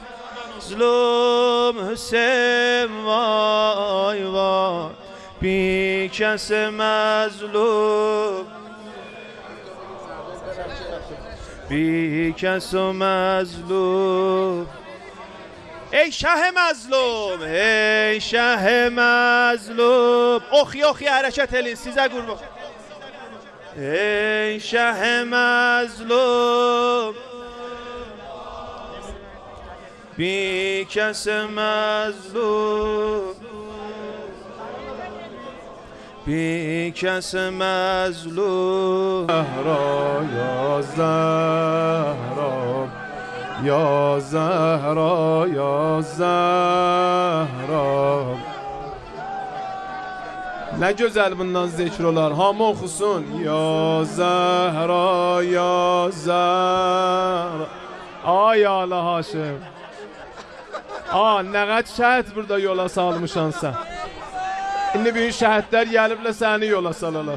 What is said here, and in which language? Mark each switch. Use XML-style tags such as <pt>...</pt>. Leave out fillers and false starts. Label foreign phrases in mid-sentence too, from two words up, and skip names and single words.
<az>Zlum Hüseyin vay vay bir kəsə məzlum bir kəsə məzlum.</az> <fa>ای شه مظلوم ای شه مظلوم</fa> <az>oxuya hərəkət edin sizə qurban.</az> <fa>ای شه مظلوم بی کس مظلوم بی کس مظلوم.</fa> <az>زهرا یا زهرا یا زهرا یا زهرا نه gözəl bundan zikr olar hamı oxusun. Ya Zəhra ya Zəhra. Ay Allah Haşim. Nə qədər şəhid burada yola salmışan sən. İndi büyük şəhidlər gəliblə səni yola salalar.</az>